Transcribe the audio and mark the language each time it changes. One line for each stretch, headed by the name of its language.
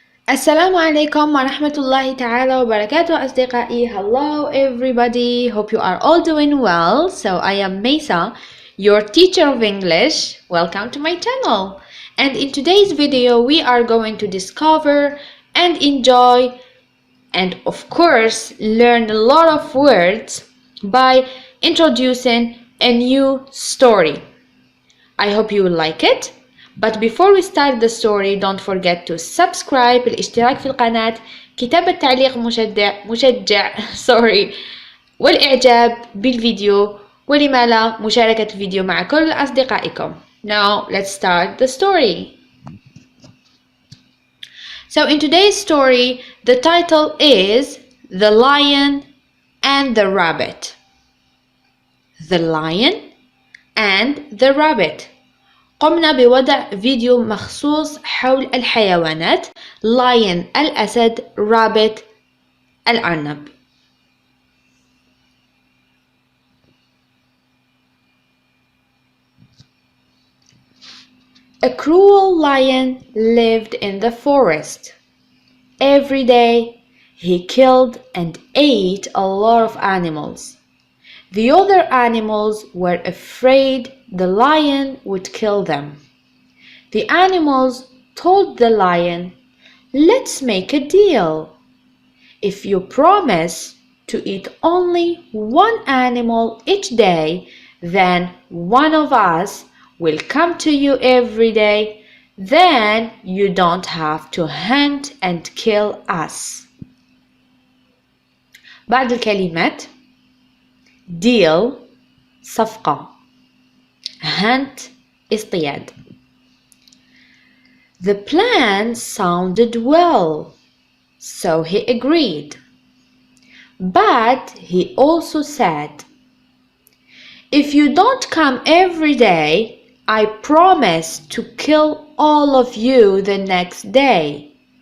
Arabic: السلام عليكم ورحمة الله تعالى وبركاته أصدقائي.
English: Hello everybody, hope you are all doing well. So I am Mesa, your teacher of English. Welcome to my channel. And in today's video we are going to discover and enjoy and of course learn a lot of words by introducing a new story. I hope you will like it. But before we start the story, don't forget to subscribe,
Arabic: الاشتراك في القناة، كتابة تعليق مشجع
English: sorry
Arabic: والإعجاب بالفيديو، ولما لا مشاركة الفيديو مع كل أصدقائكم.
English: Now let's start the story. So in today's story, the title is The Lion and the Rabbit. The Lion and the Rabbit.
Arabic: قمنا بوضع فيديو مخصوص حول الحيوانات lion الأسد rabbit الأرنب.
English: A cruel lion lived in the forest. Every day he killed and ate a lot of animals. The other animals were afraid the lion would kill them. The animals told the lion, "Let's make a deal. If you promise to eat only one animal each day, then one of us will come to you every day. Then you don't have to hunt and kill us."
Arabic: بعض الكلمات: deal صفقة، hunt اصطياد.
English: The plan sounded well, so he agreed. But he also said, "If you don't come every day, I promise to kill all of you the next day."